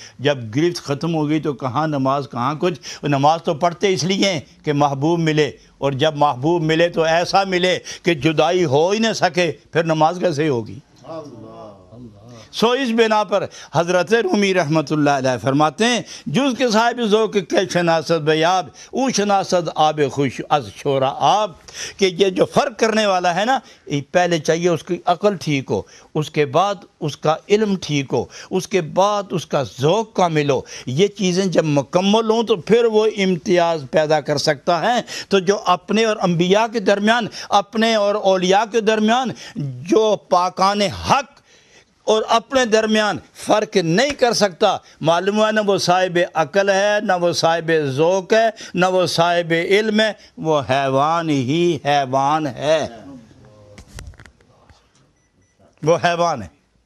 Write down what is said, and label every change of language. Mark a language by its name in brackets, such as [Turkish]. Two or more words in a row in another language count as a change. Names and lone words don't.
[Urdu] جب گرفت ختم ہو گئی تو کہاں نماز، کہاں کچھ۔ نماز تو پڑھتے اس لیے کہ محبوب ملے، اور جب محبوب ملے تو ایسا ملے کہ جدائی ہو ہی نہ سکے، پھر نماز کیسے ہوگی؟ سو اس بنا پر حضرت رومی [Arabic] رحمت اللہ علیہ [Urdu] فرماتے ہیں، [Persian] جز کے صاحب ذوق کے شناست بیاب، او شناست آب خوش از شورا آب، [Urdu] کہ یہ جو فرق کرنے والا ہے نا، پہلے چاہیے اس کی عقل ٹھیک ہو، اس کے بعد اس کا علم ٹھیک ہو، اس کے بعد اس کا ذوق کامل ہو۔ یہ چیزیں جب مکمل ہوں تو پھر وہ امتیاز پیدا کر سکتا ہے۔ تو جو اپنے اور انبیاء کے درمیان، اپنے اور اولیاء کے درمیان جو پاکان حق اور اپنے درمیان فرق نہیں کر سکتا، معلوم ہے نہ وہ صاحب عقل ہے، نہ وہ صاحب ذوق ہے، نہ وہ صاحب علم ہے، وہ حیوان ہی حیوان ہے، وہ حیوان ہے۔